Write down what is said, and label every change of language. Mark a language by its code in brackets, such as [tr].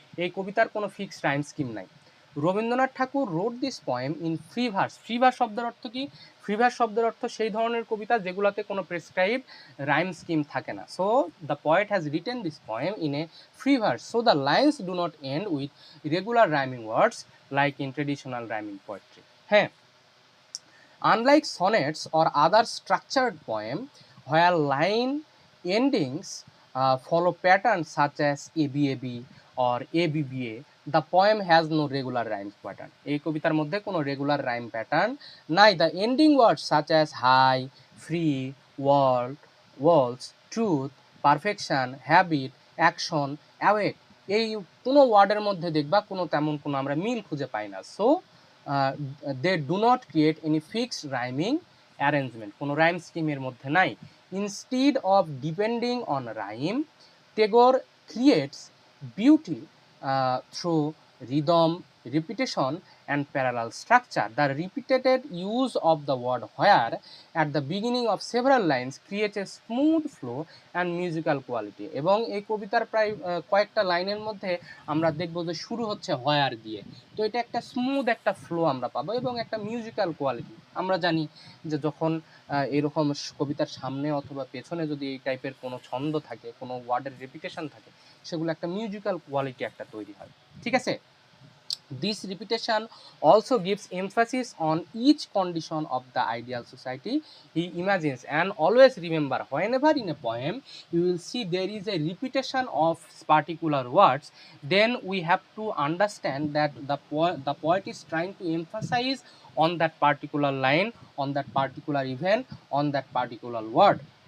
[bn] এই কবিতার কোনো ফিক্সড রাইম স্কিম নাই। [en] Rabindranath Tagore wrote this poem in free verse. [bn] Free verse শব্দের অর্থ কি? ফ্রি ভার্স শব্দের অর্থ সেই ধরনের কবিতা যেগুলোতে কোনো প্রেসক্রাইব রাইম স্কিম থাকে না। [en] So the poet has written this poem in a free verse, so the lines do not end with regular rhyming words like in traditional rhyming poetry. হ্যাঁ, unlike sonnets or other structured poem where line endings follow patterns such as ABAB or ABBA, the poem has no regular rhyme pattern. [bn] এই কবিতার মধ্যে কোনো regular rhyme pattern নাই। [en] the ending word such as high, free, world, walls, truth, perfection, habit, action, awake, [bn] এই কোনো ওয়ার্ডের মধ্যে দেখবা কোনো তেমন কোনো আমরা মিল খুঁজে পাই না। [en] so they do not create any fixed rhyming arrangement, [bn] কোনো রাইম স্কিমের মধ্যে নাই। [en] Instead of depending on rhyme, Tagore creates beauty through rhythm, repetition and parallel structure. The repeated use of the word where at the beginning of several lines creates a smooth flow and musical quality. [bn] এবং এই কবিতার প্রায় কয়েকটা লাইনের মধ্যে আমরা দেখব যে শুরু হচ্ছে হোয়ার দিয়ে, তো এটা একটা স্মুথ একটা ফ্লো আমরা পাবো এবং একটা মিউজিক্যাল কোয়ালিটি। আমরা জানি যে যখন এরকম কবিতার সামনে অথবা পেছনে যদি এই টাইপের কোনো ছন্দ থাকে, কোনো ওয়ার্ডের রেপিটেশন থাকে, সেগুলো একটা মিউজিক্যাল কোয়ালিটি একটা তৈরি হয়। ঠিক আছে? [en] This repetition also gives emphasis on each condition of the ideal society he imagines. And always remember, whenever in a poem you will see there is a repetition of particular words, then we have to understand that the poet is trying to emphasize on that particular line, on that particular event, on that particular word.